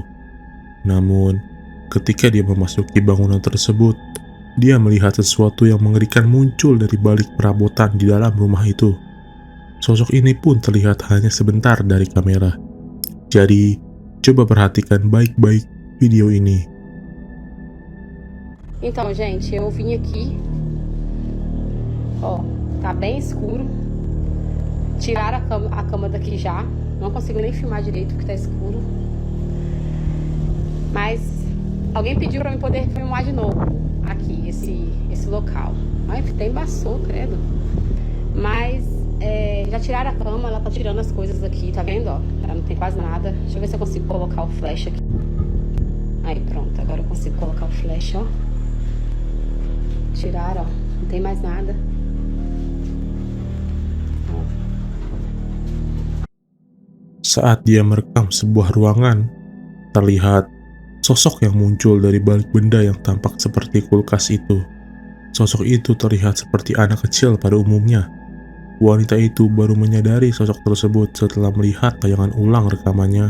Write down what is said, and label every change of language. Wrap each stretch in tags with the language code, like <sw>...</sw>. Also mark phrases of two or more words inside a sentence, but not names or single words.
<id>Namun, ketika dia memasuki bangunan tersebut, dia melihat sesuatu yang mengerikan muncul dari balik perabotan di dalam rumah itu. Sosok ini pun terlihat hanya sebentar dari kamera. Jadi, coba perhatikan baik-baik video ini.</id> <pt>Então, gente, eu vim aqui. Ó, tá bem escuro. Tiraram a cama daqui já. Não consigo nem filmar direito porque tá escuro. Mas alguém pediu pra mim poder filmar de novo aqui, esse local. Ai, até embaçou, credo. Mas já tiraram a cama, ela tá tirando as coisas aqui, tá vendo, ó? Ela não tem quase nada. Deixa eu ver se eu consigo colocar o flash aqui. Aí, pronto, agora eu consigo colocar o flash, ó. Tiraram, ó. Não tem mais nada. Ó.</pt> <id>Saat dia merekam sebuah ruangan, terlihat sosok yang muncul dari balik benda yang tampak seperti kulkas itu. Sosok itu terlihat seperti anak kecil pada umumnya. Wanita itu baru menyadari sosok tersebut setelah melihat tayangan ulang rekamannya.</id>